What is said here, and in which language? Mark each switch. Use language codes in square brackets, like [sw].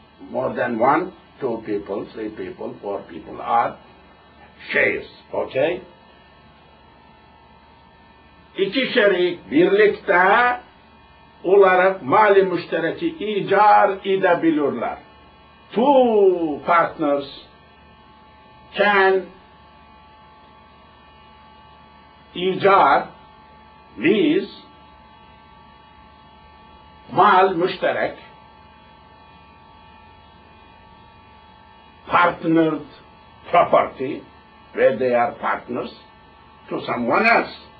[en] More than one, two people, three people, four people are shares. Okay? [tr] İki şerik birlikte olarak mali müştereki icar edebilirler. [en] Two partners can icar, lease, mal müşterek, partnered property, where they are partners, to someone else.